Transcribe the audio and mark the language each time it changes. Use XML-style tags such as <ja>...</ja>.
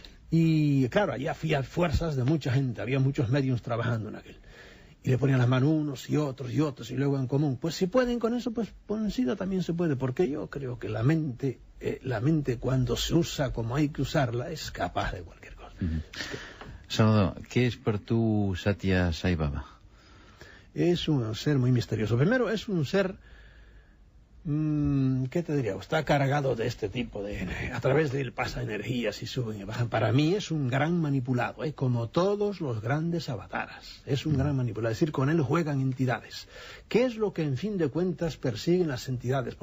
<es>Y claro, allí había fuerzas de mucha gente, había muchos medios trabajando en aquel. Y le ponían las manos unos y otros, y luego en común. Pues si pueden con eso, pues con el SIDA también se puede, porque yo creo que la mente cuando se usa como hay que usarla, es capaz de cualquier cosa.</es> <ca>Salvador, què és per tu Satya Sai Baba?</ca> <es>Es un ser muy misterioso. Primero, es un ser, ¿qué te diría? Está cargado de este tipo de... A través de él pasa energías y suben y bajan. Para mí es un gran manipulado, como todos los grandes avataras. Es un gran manipulado. Es decir, con él juegan entidades. ¿Qué es lo que, en fin de cuentas, persiguen las entidades?</es>